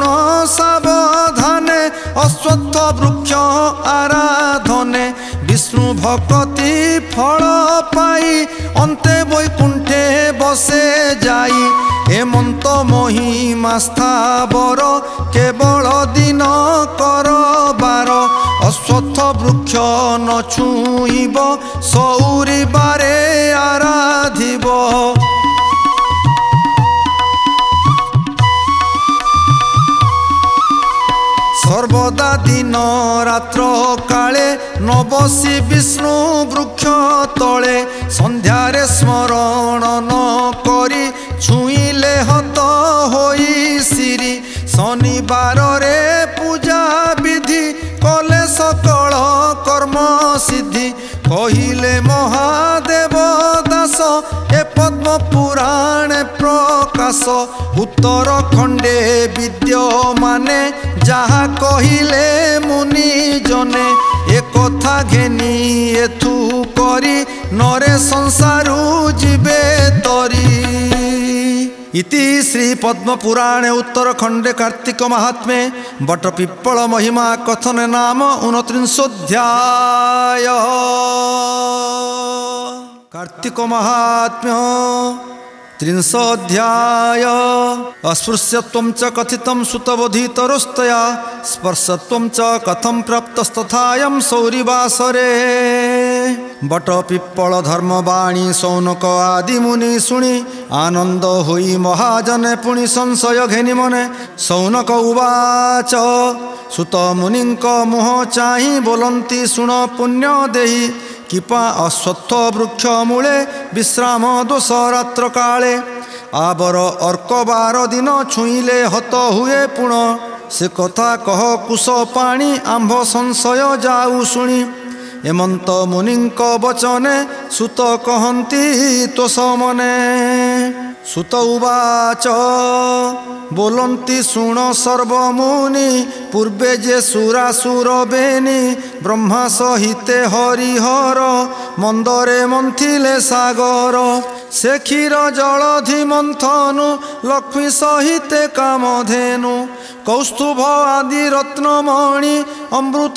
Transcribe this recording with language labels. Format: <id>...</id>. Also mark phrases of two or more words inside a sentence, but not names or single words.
<or>ସାବଧାନେ ଅଶ୍ୱତ୍ଥ ବୃକ୍ଷ ଆରାଧନେ ବିଷ୍ଣୁ ଭକ୍ତି ଫଳ ପାଇ ଅନ୍ତେ ବୈକୁଣ୍ଠେ ବସେ ଯାଇ ଏମନ୍ତ ମହିମା ସ୍ଥାବର କେବଳ ଦିନ କରବାର ଅଶ୍ୱତ୍ଥ ବୃକ୍ଷ ନ ଛୁଇବ ସୌରି ବାରେ ଆରାଧିବ ସର୍ବଦା ଦିନ ରାତ୍ର କାଳେ ନ ବସି ବିଷ୍ଣୁ ବୃକ୍ଷ ତଳେ ସନ୍ଧ୍ୟାରେ ସ୍ମରଣ ନ କରି ଛୁଇଲେ ହତ ହୋଇ ସିରି ଶନିବାର ରେ ପୂଜା ବିଧି କଲେ ସକଳ କର୍ମ ସିଦ୍ଧି କହିଲେ ମହାଦେବ ଦାସ ଏ ପଦ୍ମ ପୁରାଣ ପ୍ରକାଶ ଉତ୍ତର ଖଣ୍ଡେ ବିଦ୍ୟମାନେ ଯାହା କହିଲେ ମୁନି ଜନେ ଏ କଥା ଘେନି ଏଥୁ କରି ନରେ ସଂସାରୁ ଜୀବେ ତରି।</or> <sa>इति श्री पद्म पुराणे उत्तरखंडे कार्तिक महात्म्ये बट पिप्पल महिमा कथन नाम 29 अध्याय।</sa> <or>କାର୍ତ୍ତିକ ମାହାତ୍ମ୍ୟ 30 ଅଧ୍ୟାୟ।</or> <sa>अस्पृश्यत्वं च कथितं सुतबोधितरोस्तया स्पर्शत्वं च कथं प्राप्तस्तथायं सौरिवासरे।</sa> <or>ବଟ ପିପ୍ପଳ ଧର୍ମବାଣୀ ଶୌନକ ଆଦି ମୁନି ଶୁଣି ଆନନ୍ଦ ହୋଇ ମହାଜନେ ପୁଣି ସଂଶୟ ଘେନି ମନେ</or> <sa>शौनक उवाच</sa> <or>ସୁତ ମୁନିଙ୍କ ମୁହ ଚାହି ବୋଲନ୍ତି ଶୁଣ ପୁଣ୍ୟ ଦେହି କିପା ଅଶ୍ୱତ୍ଥ ବୃକ୍ଷ ମୂଳେ ବିଶ୍ରାମ ଦୋଷ ରାତ୍ର କାଳେ ଆବର ଅର୍କ 12 ଦିନ ଛୁଇଲେ ହତ ହୁଏ ପୁଣ ସେ କଥା କହ କୁଶ ପାଣି ଆମ୍ଭ ସଂଶୟ ଯାଉ ଶୁଣି ଏମନ୍ତ ମୁନିଙ୍କ ବଚନେ ସୁତ କହନ୍ତି ତୋଷ ମନେ।</or> <sa>सुत उवाच</sa> <or>ବୋଲନ୍ତି ଶୁଣ ସର୍ବମୁନି ପୂର୍ବେ ଯେ ସୁରାସୁର ବେନି ବ୍ରହ୍ମା ସହିତେ ହରିହର ମନ୍ଦରେ ମନ୍ଥିଲେ ସାଗର ସେ କ୍ଷୀର ଜଳଧି ମନ୍ଥନୁ ଲକ୍ଷ୍ମୀ ସହିତେ କାମଧେନୁ କୌସ୍ତୁଭ ଆଦି ରତ୍ନମଣି ଅମୃତ</or>